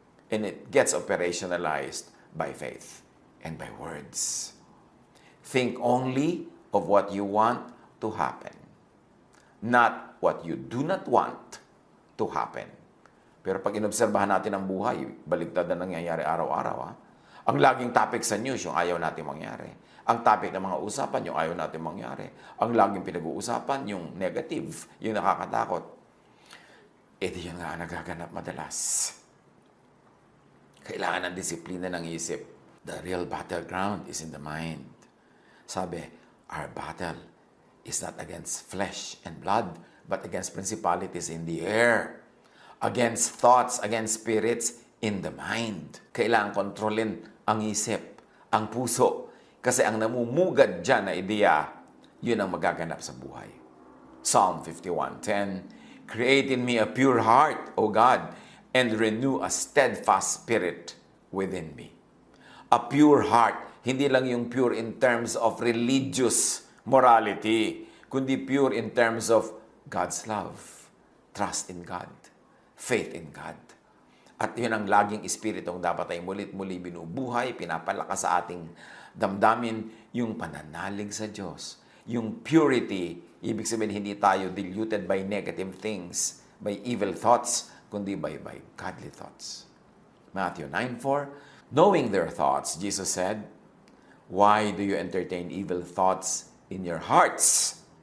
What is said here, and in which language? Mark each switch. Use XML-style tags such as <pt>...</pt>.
<en>And it gets operationalized by faith and by words. Think only of what you want to happen. Not what you do not want to happen.</en> <tl>Pero pag inobserbahan natin ang buhay, baligtad na nangyayari araw-araw. Ang laging topic sa news, yung ayaw natin mangyari. Ang topic ng mga usapan, yung ayaw natin mangyari. Ang laging pinag-uusapan, yung negative, yung nakakatakot. Ito yun nga nagaganap madalas. Kailangan ng disiplina ng isip.</tl> <en>The real battleground is in the mind.</en> <tl>Sabi,</tl> <en>our battle is not against flesh and blood, but against principalities in the air, against thoughts, against spirits in the mind.</en> <tl>Kailangan kontrolin ang isip, ang puso. Kasi ang namumugad dyan na ideya, yun ang magaganap sa buhay.</tl> <en>Psalm 51:10, Create in me a pure heart, O God, and renew a steadfast spirit within me. A pure heart,</en> <tl>hindi lang yung</tl> <en>pure in terms of religious morality,</en> <tl>kundi</tl> <en>pure in terms of God's love, trust in God, faith in God.</en> <tl>At yun ang laging espiritong dapat ay mulit-muli binubuhay, pinapalakas sa ating damdamin, yung pananalig sa Diyos. Yung</tl> <en>purity,</en> <tl>ibig sabihin hindi tayo</tl> <en>diluted by negative things, by evil thoughts,</en> <tl>kundi</tl> <en>by godly thoughts. Matthew 9:4, knowing their thoughts, Jesus said, why do you entertain evil thoughts in your hearts?</en>